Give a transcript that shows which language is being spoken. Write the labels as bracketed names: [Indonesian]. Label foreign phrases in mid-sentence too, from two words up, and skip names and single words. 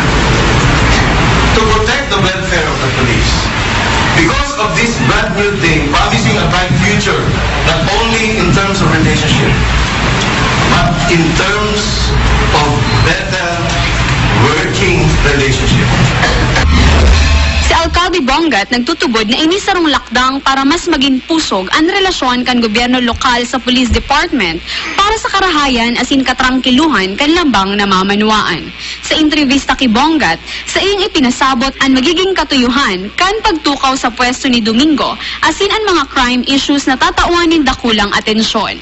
[English] To protect the welfare of the police. Because of this brand new day, promising a bright future, not only in terms of relationship, but in terms of better working relationship. [Bikol] Si Alcalde Bongat nagtutubod na inisarong lakdang para mas maging pusog ang relasyon kan gobyerno lokal sa police department para sa karahayan asin katrangkiluhan kan lambang namamanuaan. Sa entrevista kay Bongat, sa iyang ipinasabot ang magiging katuyuhan kan pagtukaw sa pwesto ni Domingo asin ang mga [English] crime issues [Bikol] na tatauanin dakulang atensyon.